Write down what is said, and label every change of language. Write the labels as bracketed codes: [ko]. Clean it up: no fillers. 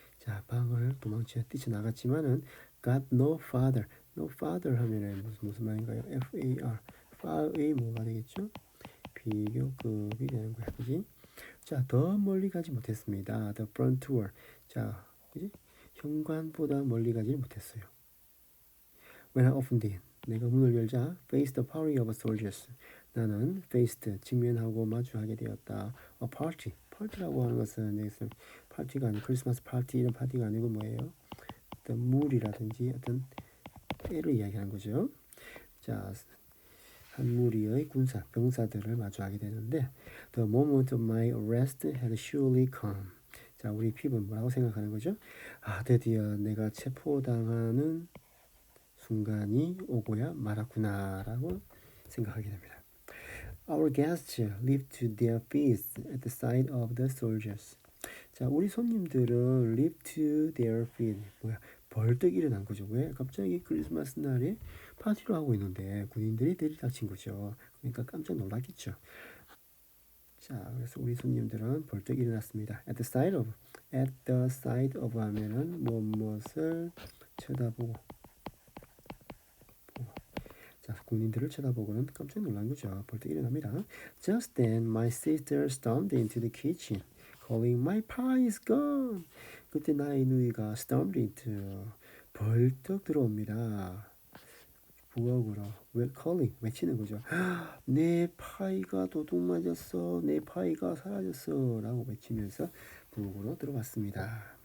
[ko] 자, 방을 도망쳐 뛰쳐나갔지만은 [en] got no farther [ko] 하면은 무슨 말인가요? FAR far의 뭐가 되겠죠? 비교급이 되는 거야, 그지? 자, 더 멀리 가지 못했습니다. [en] The front door. [ko] 자, 그지? 현관보다 멀리 가지 못했어요. [en] When I opened it, [ko] 내가 문을 열자 [en] faced the party of soldiers. [ko] 나는 faced, 직면하고 마주하게 되었다. A party라고 하는 것은 여기서 파티가 아니고 크리스마스 파티 이런 파티가 아니고 뭐예요? 어떤 무리라든지 어떤 때를 이야기하는 거죠. 자, 한 무리의 병사들을 마주하게 되는데 [en] The moment of my arrest had surely come. [ko] 자, 우리 핍은 뭐라고 생각하는 거죠? 아, 드디어 내가 체포당하는 순간이 오고야 말았구나라고 생각하게 됩니다. [en] Our guests leaped to their feet at the sight of the soldiers. [ko] 자, 우리 손님들은 [en] leaped to their feet. [ko] 뭐야? 벌떡 일어난 거죠. 왜? 갑자기 크리스마스 날에 파티를 하고 있는데 군인들이 들이닥친 거죠. 그러니까 깜짝 놀랐겠죠. 자, 그래서 우리 손님들은 벌떡 일어났습니다. [en] At the sight of [ko] 하면은 무엇을 쳐다보고. 자, 군인들을 쳐다보고는 깜짝 놀란 거죠. 벌떡 일어납니다. [en] Just then my sister stormed into the kitchen, calling my pie is gone. [ko] 그때 나의 누이가 [en] stormed into [ko] 벌떡 들어옵니다. 부엌으로 calling 외치는 거죠. 내 파이가 도둑 맞았어. 내 파이가 사라졌어. 라고 외치면서 부엌으로 들어왔습니다.